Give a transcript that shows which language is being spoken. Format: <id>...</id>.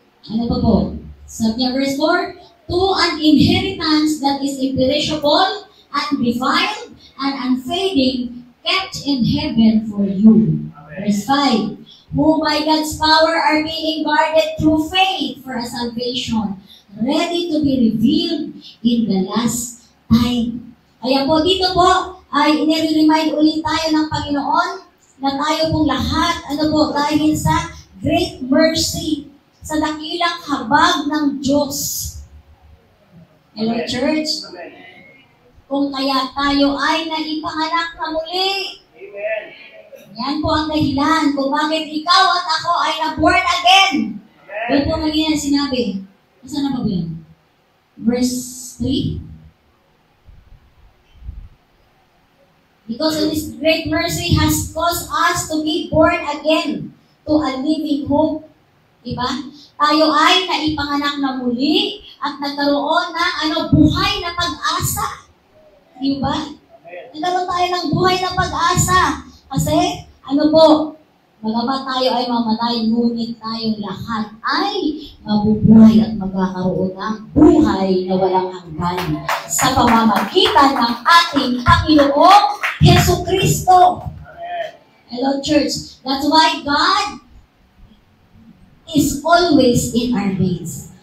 <tl>Ano pa po? Sabi niya,</tl> <en>verse 4, to an inheritance that is imperishable, undefiled, and unfading, kept in heaven for you. Verse 5, who by God's power are being guarded through faith for a salvation, ready to be revealed in the last time.</en> <tl>Kaya po dito po, ay inire-remind ulit tayo ng Panginoon na tayo pong lahat, dahil sa</tl> <en>great mercy,</en> <tl>sa dakilang habag ng Diyos.</tl> <en>Hello, church?</en> <tl>Kung kaya tayo ay naipanganak na muli. Amen. Yan po ang dahilan kung bakit ikaw at ako ay na-born again. Doon po kanina sinabi. Saan na ba yan?</tl> <en>verse 3. Because of His great mercy has caused us to be born again to a living hope.</en> <tl>Diba? Tayo ay naipanganak na muli at nagkaroon ng buhay na pag-asa. Diba? Nagkaroon tayo ng buhay na pag-asa. Kasi, bagamat tayo ay mamatay, ngunit tayong lahat ay mabubuhay at magkakaroon ng buhay na walang hanggan sa pamamagitan ng ating Panginoong Jesucristo.</tl> <en>Hello, church. That's why God is always in our midst.</en>